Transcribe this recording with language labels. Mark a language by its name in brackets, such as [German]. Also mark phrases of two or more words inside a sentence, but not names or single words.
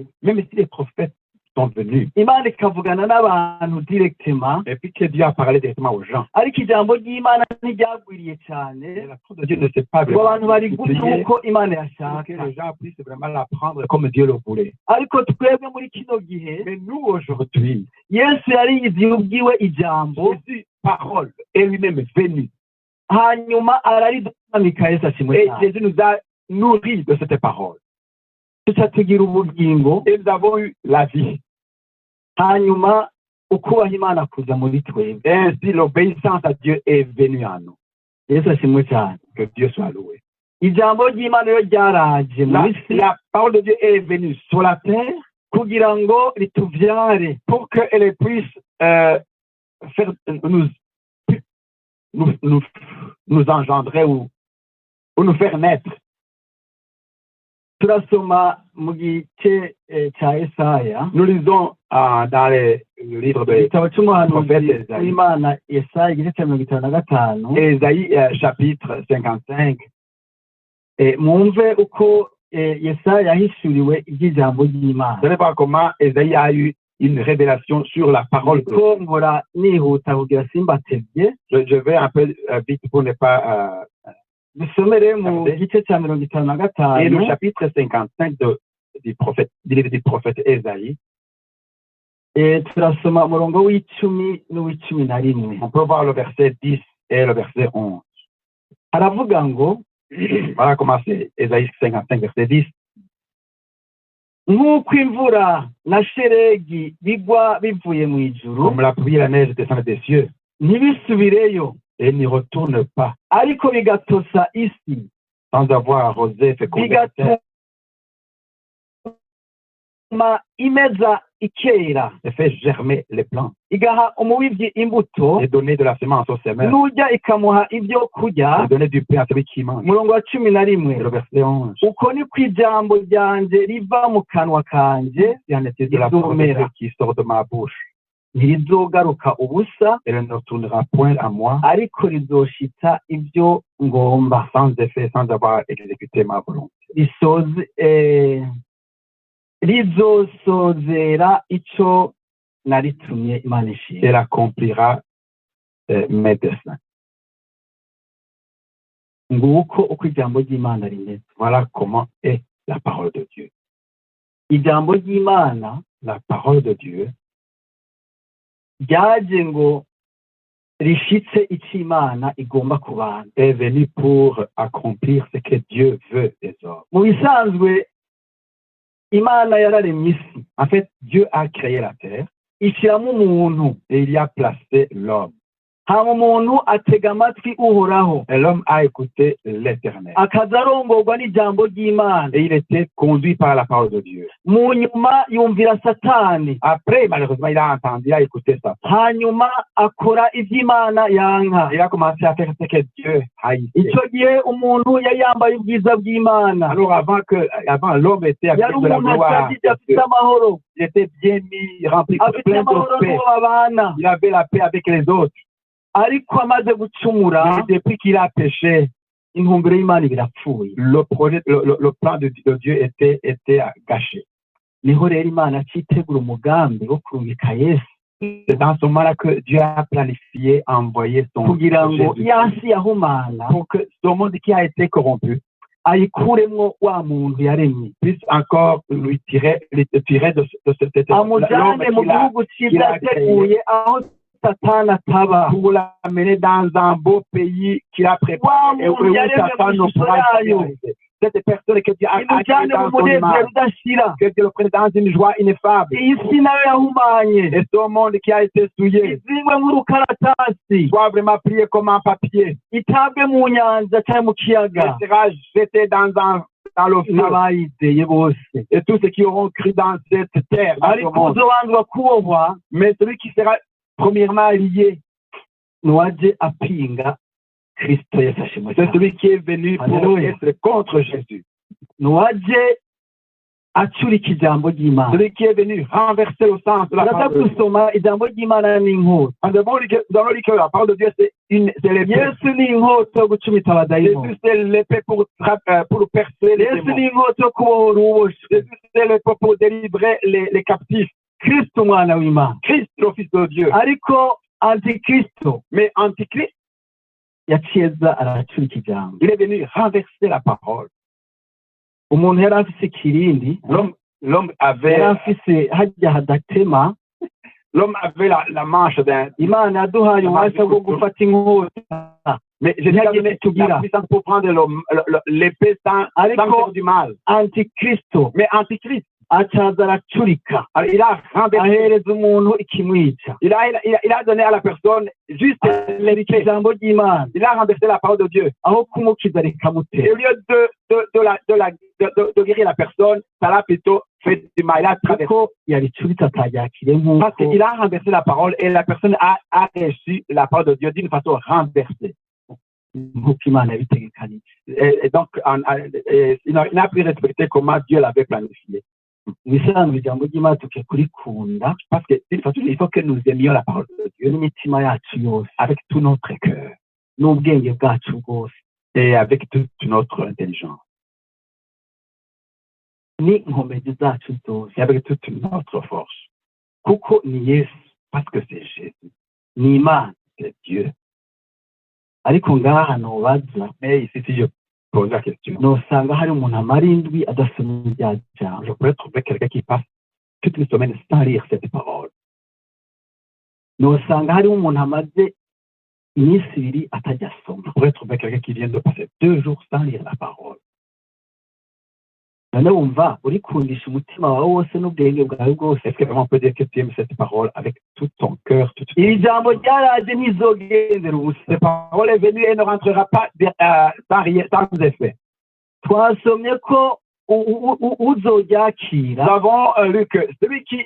[French] Même si les prophètes sont venus, [Rundi] Imana ikavugana n'abantu directement, [French] et puis que Dieu a parlé directement aux gens, [Rundi] ariko ijambo ry'Imana ntiryagwiriye [French] et [Rundi] cyane [French] la parole de Dieu ne s'est pas [Rundi] ngo abantu bari [French] vraiment [Rundi] guca [French] multipliée, [Rundi] uko Imana [French] pour que [Rundi] yashaka. [French] les gens puissent vraiment l'apprendre comme Dieu le voulait. [Rundi] Ariko twebwe muri kino gihe, [French] Mais nous, aujourd'hui, [Rundi] Yesu yari yiziye ubwiwe ijambo, [French] Jésus, parole, est lui-même venu. [Rundi] hanyuma araridumika. Yesu ashimwe [French] Et [Rundi] cyane. [French] Jésus nous a nourris de cette parole. [Rundi] Tuca tugira ubugingo, [French] Et nous avons eu la vie. [Rundi] hanyuma ukubaha Imana kuza muri twebwe. [French] Et ainsi, l'obéissance à Dieu est venue à nous. [Rundi] Yesu ashimwe cyane. [French] Que Dieu soit loué. [Rundi] Ijambo ry'Imana rero ryaraje mu isi [French] La parole de Dieu est venue sur la terre [Rundi] kugira ngo rituvyare, [French] pour qu'elle puisse faire, nous engendrer ou nous faire naître. [Rundi] turasoma mu gice cya Yesaya, [French] Nous lisons dans le livre de [Rundi] igitabo cy'umuhanuzi [French] prophète Esaïe. [Rundi] w'Imana Yesaya igice cya 55. [French] Ésaïe chapitre 55. [Rundi] Mwumve uko Yesaya yahishuriwe iby'ijambo ry'Imana. [French] Vous allez voir comment Ésaïe a eu une révélation sur la parole de [Rundi] ko [French] Dieu. [Rundi] nkora nihuta kugira simbatebye. [French] Je vais un peu vite pour ne pas... [Rundi] dusomere mu gice cya 55 [French] et le chapitre 55 du livre du prophète Ésaïe. [Rundi] Turasoma umurongo w'icumi n'uw'icumi na rimwe. [French] On peut voir le verset 10 et le verset 11. [Rundi] Haravuga ngo, [French] Voilà comment c'est Ésaïe 55, verset 10. [Rundi] nk'uko imvura na sheregi bigwa bivuye mu ijuru, [French] comme la pluie et la neige descendent des cieux [Rundi] ntibisubireyo, [French] et n'y retournent pas [Rundi] ariko bigatosa isi, [French] sans avoir arrosé, fécondé la terre [Rundi] bigatuma imeza ikera, [French] et fait germer les plants [Rundi] igaha umubibyi imbuto, [French] et donner de la semence au semeur [Rundi] n'ujya ikamuha ibyo kurya. [French] et donner du pain à celui qui mange. [Rundi] Umurongo wa 11, [French] Et le verset 11. [Rundi] uko ni ko ijambo ryanje riva mu kanwa kanje [French] Il en était de la parole de Dieu qui sort de ma bouche. [Rundi] ntirizogaruka ubusa, [French] Elle ne retournera point à moi [Rundi] ariko rizoshitsa ibyo ngomba, [French] sans effet, sans avoir exécuté ma volonté. [Rundi] rizosozera ico naritumye Imana ishimwe. [French] Elle accomplira mes desseins. [Rundi] Nguko uko ijambo ry'Imana rimeze. [French] Voilà comment est la parole de Dieu. [Rundi] Ijambo ry'Imana, [French] La parole de Dieu [Rundi] ryaje ngo rishitse icyo Imana igomba ku bantu. [French] est venue pour accomplir ce que Dieu veut des hommes. [Rundi] Mu bisanzwe Imana yararemye isi, [French] En fait, Dieu a créé la terre [Rundi] ishyiramo umuntu, [French] et il y a placé l'homme. [Rundi] hama umuntu atega amatwi uhoraho, [French] Et l'homme a écouté l'Éternel. [Rundi] akaza arongorwa n'ijambo ry'Imana. [French] Et il était conduit par la parole de Dieu. [Rundi] Mu nyuma yumvira Satani, [French] Après, malheureusement, il a entendu, il a écouté ça. [Rundi] hanyuma akora iby'Imana yanka. [French] Il a commencé à faire ce que Dieu haïssait. [Rundi] Icyo gihe umuntu yari yambaye ubwiza bw'Imana, [French] Alors avant l'homme était [Rundi] yari [French] avec de la [Rundi] umuntu [French] gloire. [Rundi] ashagije afite amahoro, [French] Il était bien mis, rempli de [Rundi] afite [French] plein [Rundi] amahoro [French] de paix. [Rundi] n'uwo babana. [French] Il avait la paix avec les autres. [Rundi] Ariko amaze gucumura, [French] Mais depuis qu'il a péché, [Rundi] intumbero y'Imana birapfuye. [French] le plan de Dieu était gâché. [Rundi] Niho rero Imana acitegura umugambi wo kurungika Yesu, [French] C'est dans ce moment-là que Dieu a planifié envoyer son [Rundi] kugira ngo [French] Jésus [Rundi] yasi yahumana [French] pour que ce monde qui a été corrompu [Rundi] ayikuremwo wa muntu yaremye, [French] puisse encore lui tirer de cet [Rundi] amujane mu gihugu cyiza yateguye aho Satani ataba, [French] pour l'amener dans un beau pays qu'il a préparé et où Satan ne pourra pas arriver. Cette personne que Dieu a [Rundi] imujane mu munezero udashira, [French] que Dieu le prenne dans une joie ineffable. [Rundi] iyi si nayo yahumanye, [French] Et ce monde qui a été souillé [Rundi] izingwe nk'urukaratasi, [French] soit vraiment plié comme un papier. [Rundi] itabwe mu nyanja cyangwa mu [French] Il [Rundi] kiyaga, [French] sera jeté dans le feu. [Rundi] n'abayizeye bose. [French] Et tous ceux qui auront cru dans cette terre, dans ce [Rundi] Ariko [French] monde. [Rundi] uzobanzwa kubohwa [French] Mais celui qui sera premièrement lié, [Rundi] n'uwaje apinga Kristo yafashe mu [French] c'est celui qui est venu pour Alléluia. être contre Jésus. [Rundi] n'uwaje acurika ijambo ry'Imana. [French] Celui qui est venu renverser le sens de la [Rundi] Turaza [French] parole de Dieu. [Rundi] gusoma ijambo ry'Imana n'inkota. [French] Nous allons lire que la parole de Dieu, c'est l'épée. [Rundi] Yesu ni inkota yo gucumita abadayimoni. [French] Jésus, c'est l'épée pour percer les [Rundi] Yesu [French] démons. [Rundi] ni inkota yo kubohora uwuboshe. [French] Jésus, c'est l'épée pour délivrer les captifs. [Rundi] Kristo umwana w'Imana. [French] Christ, le Fils de Dieu. [Rundi] Ariko antikristo [French] Mais Antichrist, [Rundi] yaciye aza aracurika ijambo. [French] il est venu renverser la parole. [Rundi] Umuntu yari afise ikirindi, [French] L'homme [Rundi] yari [French] avait [Rundi] afise hajya hadatema. [French] la manche d'un. [Rundi] Imana yaduhaye ububasha bwo gufata inkota, [French] Mais Jésus a donné la puissance pour prendre l'épée sans faire du mal. [Rundi] antikristo [French] Mais Antichrist, [Rundi] acaza aracurika, [French] alors, il a renversé. [Rundi] ahereza umuntu ikimwica. [French] Il a donné à la personne juste l'épée. [Rundi] Ijambo ry'Imana [French] Il a renversé la parole de Dieu. [Rundi] aho kumukiza [French] Et [Rundi] rikamutera. [French] au lieu de guérir la personne, ça l'a plutôt fait du mal. Il a traversé. [Rundi] Kuko yaricuritse ataryakire [French] Parce [Rundi] nk'uko [French] qu'il a renversé la parole et la personne a reçu la parole de Dieu d'une façon renversée. [Rundi] Imana yabitegekanije. [French] Et donc, il n'a pu respecter comment Dieu l'avait planifié. [Rundi] Mu bisanzwe ijambo ry'Imana tukwiye kurikunda [French] Parce que d'une façon, il faut que nous aimions la parole de Dieu [Rundi] n'imitima yacu yose [French] avec tout notre cœur [Rundi] n'ubwenge bwacu bwose, [French] et avec toute notre intelligence [Rundi] n'inkomezi zacu zose, [French] et avec toute notre force. [Rundi] kuko ni Yesu, [French] Parce que c'est Jésus, [Rundi] ni Imana. [French] c'est Dieu. [Rundi] Ariko ngaha nobaza, [French] Mais ici, si je pose la question, [Rundi] nosanga hari umuntu amara indwi adasoma irya jambo. [French] je pourrais trouver quelqu'un qui passe toute une semaine sans lire cette parole. [Rundi] Nosanga hariho umuntu amaze iminsi ibiri atajya asoma. [French] Je pourrais trouver quelqu'un qui vient de passer 2 jours sans lire la parole. [Rundi] none wumva urikundisha umutima wawe wose n'ubwenge bwawe bwose. [French] Est-ce que vraiment on peut dire que tu aimes cette parole avec tout ton cœur, tout ton... [Rundi] iri jambo ryaraje ntizogendera ubusa. [French] Cette parole est venue et ne rentrera pas sans effet. [Rundi] Twasomye ko uzoryakira, [French] Nous avons lu que celui qui